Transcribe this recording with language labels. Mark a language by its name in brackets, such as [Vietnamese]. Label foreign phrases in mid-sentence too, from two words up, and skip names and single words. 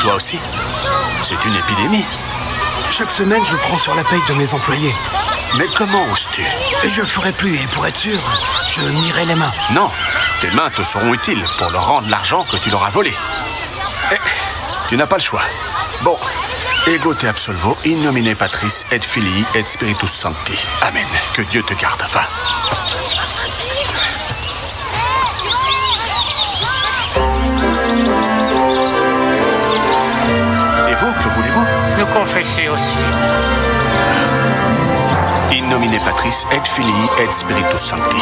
[French] toi aussi? C'est une épidémie. Chaque semaine, je prends sur la paye de mes employés. Mais comment oses-tu? Je ferai plus, et pour être sûr, je mirerai les mains. Non, tes mains te seront utiles pour leur rendre l'argent que tu leur as volé. Et tu n'as pas le choix. Bon, [Latin] ego te absolvo, in nomine Patris et Filii et Spiritus Sancti. [French] Amen. Que Dieu te garde. Va. Et vous, que voulez-vous? Nous confesser aussi. [Latin] In nomine Patris et Filii et Spiritus Sancti.